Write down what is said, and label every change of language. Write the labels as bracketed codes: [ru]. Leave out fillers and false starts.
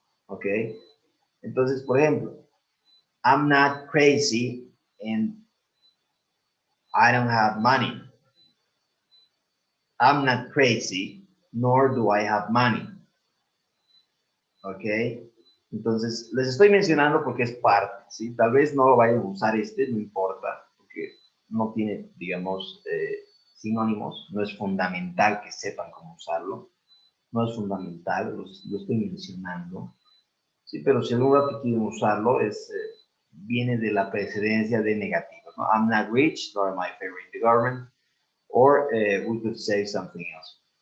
[es] Okay, entonces, por ejemplo, [en] I'm not crazy and I don't have money. I'm not crazy, nor do I have money. Okay, [es] Entonces, les estoy mencionando porque es parte, ¿sí? Tal vez no lo vayan a usar no importa, porque no tiene, digamos, sinónimos, no es fundamental que sepan cómo usarlo, no es fundamental, lo estoy mencionando, ¿sí? Pero si algún rato quieren usarlo, viene de la precedencia de negativos, ¿no? [en] I'm not rich, nor am I favoring the government, or we could say something else.